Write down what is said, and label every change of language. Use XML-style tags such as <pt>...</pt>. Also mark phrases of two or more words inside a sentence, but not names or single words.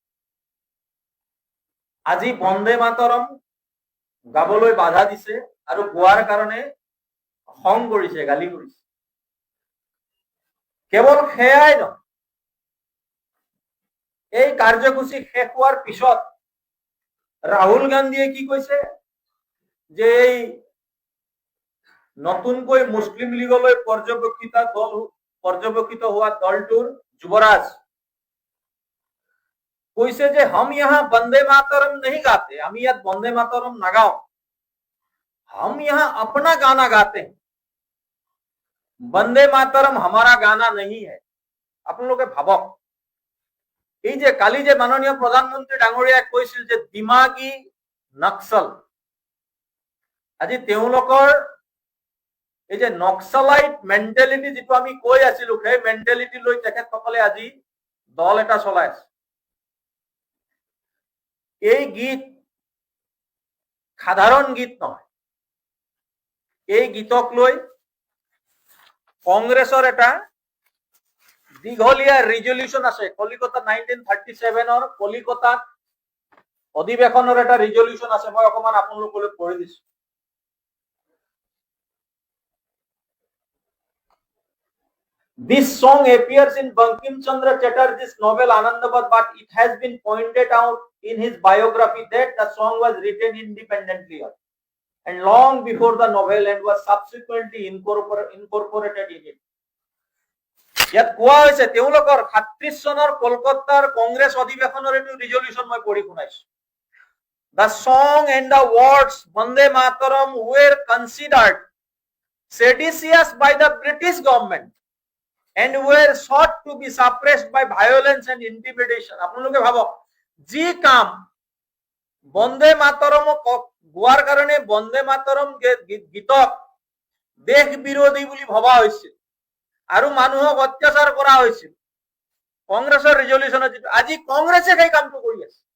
<as>আজি বন্দে মাতৰম গাবলৈ বাধা দিছে আৰু গোৱাৰ কাৰণে খং কৰিছে গালি কৰিছে কেৱল সেয়াই নহয় এই কাৰ্যসূচী শেষ হোৱাৰ পিছত ৰাহুল গান্ধীয়ে কি কৈছে যে এই নতুনকৈ মুছলিম লীগলৈ পৰ্যবেক্ষিত হোৱা দলটোৰ যুৱৰাজ কৈছে যে</as> <hi>हम यहाँ वंदे मातरम नहीं गाते हम ইয়াত वंदे मातरम নাগাও हम यहाँ अपना गाना गाते हैं वंदे मातरम हमारा गाना नहीं है</hi> <as>আপোনালোকে ভাবক এই যে কালি যে মাননীয় প্ৰধানমন্ত্ৰী ডাঙৰীয়াই কৈছিল যে দিমাগী নক্সল আজি তেওঁলোকৰ এই যে নক্সলাইট মেন্টালিটি যেটো আমি কৈ আছিলো সেই মেন্টালিটি লৈ তেখেতসকলে আজি দল এটা চলাই আছে এই গীত সাধাৰণ গীত নহয় এই গীতক লৈ কংগ্ৰেছৰ এটা দীঘলীয়া ৰিজলিউশন আছে কলিকতা 1937 কলিকতাত অধিৱেশনৰ এটা ৰিজলিউশন আছে মই অকমান আপোনালোকলৈ পঢ়ি দিছো</as> <en>This song appears in Bankim Chandra Chatterjee's novel Anandabad, but it has been pointed out in his biography that the song was written independently and long before the novel and was subsequently incorporated in it.</en> <as>ইয়াত কোৱা হৈছে তেওঁলোকৰ 37 চনৰ কলকাতাৰ কংগ্ৰেছ অধিৱেশনৰ এটো ৰিজলিউশন মই পঢ়ি শুনাইছো</as> <en>The song and the words Vande Mataram were considered seditious by the British government and were sought to be suppressed by violence and intimidation.</en> <as>আপোনালোকে ভাবক যি কাম বন্দে মাতরম গোৱাৰ কাৰণে বন্দে মাতরম গীতক দেশ বিৰোধী বুলি ভবা হৈছিল আৰু মানুহক অত্যাচাৰ কৰা হৈছিল কংগ্ৰেছৰ ৰিজলিউচনত। আজি কংগ্ৰেছে সেই কামটো কৰি আছে।</as>